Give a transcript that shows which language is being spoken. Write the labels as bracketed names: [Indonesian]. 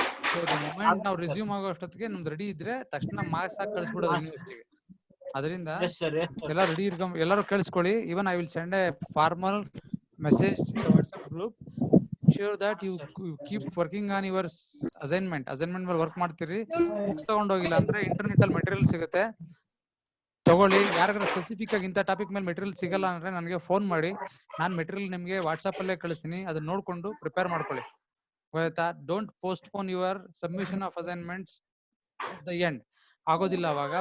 [Kannada] So the moment ನಾವು resume ಆಗೋ ಅಷ್ಟೊತ್ತಿಗೆ ನಮ್ದು ರೆಡಿ ಇದ್ರೆ ತಕ್ಷಣ ಮಾರ್ಕ್ಸ್ ಹಾಕಿ ಕಳಿಸ್ಬಿಡೋದು ಯೂನಿವರ್ಸಿಟಿಗೆ. ಅದರಿಂದ ಎಲ್ಲ ರೆಡಿ ಇಟ್ಕೊಂಡ್ ಎಲ್ಲರೂ ಕೇಳಿಸ್ಕೊಳ್ಳಿ. [English] Even I will send a formal message in the WhatsApp group. Sure that you keep working on your assignment [Kannada] ಮೇಲೆ ವರ್ಕ್ ಮಾಡ್ತೀರಿ. ಬುಕ್ಸ್ ತಗೊಂಡೋಗಿಲ್ಲ ಅಂದ್ರೆ ಇಂಟರ್ನೆಟ್ ಅಲ್ಲಿ ಮೆಟೀರಿಯಲ್ ಸಿಗುತ್ತೆ, ತಗೊಳ್ಳಿ. ಯಾರಿಗಾರ ಸ್ಪೆಸಿಫಿಕ್ ಆಗಿ ಇಂಥ ಟಾಪಿಕ್ ಮೇಲೆ ಮೆಟೀರಿಯಲ್ ಸಿಗಲ್ಲ ಅಂದ್ರೆ ನನಗೆ ಫೋನ್ ಮಾಡಿ, ನಾನು ಮೆಟೀರಿಯಲ್ ನಿಮಗೆ ವಾಟ್ಸ್ಆಪ್ ಅಲ್ಲೇ ಕಳಿಸ್ತೀನಿ. ಅದನ್ನ ನೋಡ್ಕೊಂಡು ಪ್ರಿಪೇರ್ ಮಾಡ್ಕೊಳ್ಳಿ. ಗೊತ್ತಾ? [English] Don't postpone your submission of assignments the end. [Kannada] ಆಗೋದಿಲ್ಲ ಅವಾಗ.